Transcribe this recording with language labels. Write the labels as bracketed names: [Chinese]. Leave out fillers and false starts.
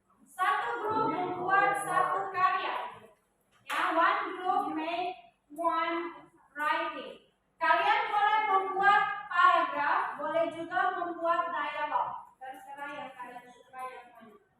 [Indonesian] Satu grup membuat satu karya. [English] Ya, one group make one writing. [Indonesian] Kalian boleh membuat paragraf, boleh juga membuat dialog. Terserah yang kalian suka yang mana.